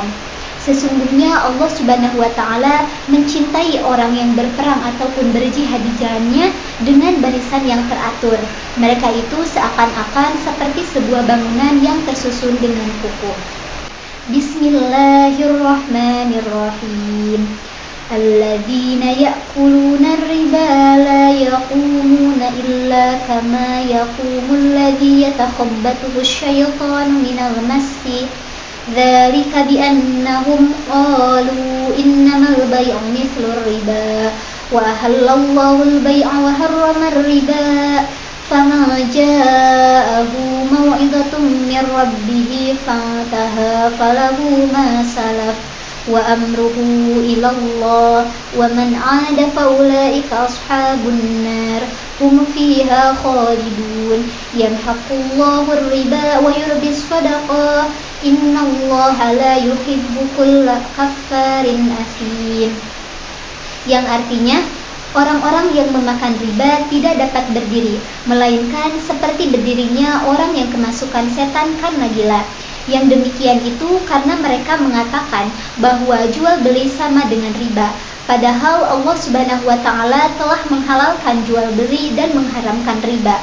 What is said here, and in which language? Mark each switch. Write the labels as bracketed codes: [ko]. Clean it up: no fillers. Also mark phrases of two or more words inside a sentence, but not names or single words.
[ms] Sesungguhnya Allah [ar] سُبْحَانَهُ وَتَعَالَى [ms] mencintai orang yang berperang ataupun berjihad di jalannya dengan barisan yang teratur. Mereka itu seakan-akan seperti sebuah bangunan yang tersusun dengan kukuh. [ar] Bismillahirrahmanirrahim. الَّذِينَ يَأْكُلُونَ الرِّبَا لَا يَقُومُونَ إِلَّا كَمَا يَقُومُ الَّذِي يَتَخَبَّطُهُ الشَّيْطَانُ مِنَ الْمَسِّ. ذَٰلِكَ بِأَنَّهُمْ قَالُوا إِنَّمَا الْبَيْعُ مِثْلُ الرِّبَا وَأَحَلَّ اللَّهُ الْبَيْعَ وَحَرَّمَ الرِّبَا. فَمَنْ جَاءَهُ مَوْعِظَةٌ مِّنْ رَبِّهِ فَانْتَهَى فَلَهُ مَا سَلَفَ وَأَمْرُهُ إِلَى اللَّهِ وَمَنْ عَادَ فَأُولَئِكَ أَصْحَابُ النَّارِ هُمْ فِيهَا خَالِدُونَ يَمْحَقُ اللَّهُ الرِّبَا وَيُرْبِي الصَّدَقَاتِ إِنَّ اللَّهَ لَا يُحِبُّ كُلَّ كَفَّارٍ أَثِيمٍ. [id] Yang artinya, orang-orang yang memakan riba tidak dapat berdiri, melainkan seperti berdirinya orang yang kemasukan setan karena gila. Yang demikian itu karena mereka mengatakan bahwa jual beli sama dengan riba, padahal Allah [ar] سُبْحَانَهُ وَتَعَالَى [id] telah menghalalkan jual beli dan mengharamkan riba.